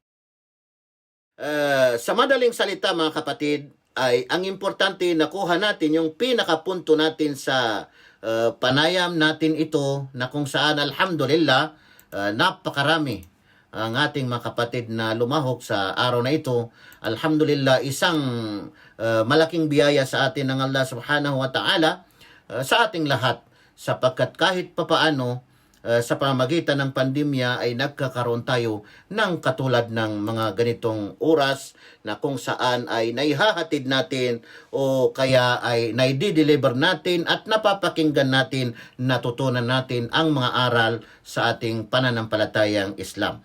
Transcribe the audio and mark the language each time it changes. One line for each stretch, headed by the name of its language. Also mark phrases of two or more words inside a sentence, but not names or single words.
Filipino: Sa madaling salita mga kapatid, ay ang importante nakuha natin yung pinakapunto natin sa panayam natin ito, na kung saan alhamdulillah napakarami ang ating mga kapatid na lumahok sa araw na ito. Alhamdulillah, isang malaking biyaya sa atin ng Allah
Arabic: سبحانه وتعالى
Filipino: sa ating lahat, sapagkat kahit papaano sa pamamagitan ng pandemya ay nagkakaroon tayo ng katulad ng mga ganitong oras na kung saan ay naihahatid natin o kaya ay naidideliver natin at napapakinggan natin, natutunan natin ang mga aral sa ating pananampalatayang Islam.